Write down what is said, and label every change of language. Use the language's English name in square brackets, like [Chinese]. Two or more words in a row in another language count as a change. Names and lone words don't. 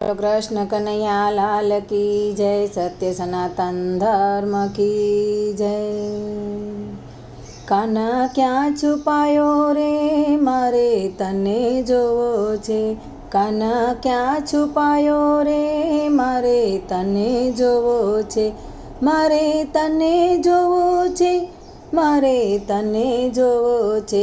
[Hindi] कृष्ण कन्हैया लाल की जय। सत्य सनातन धर्म की जय। [Gujarati] કાના ક્યાં છુપાયો રે મારે તને જોવો છે। કાના क्या છુપાયો રે મારે તને જોવો છે। મારે તને જોવો છે, મારે તને જોવો છે।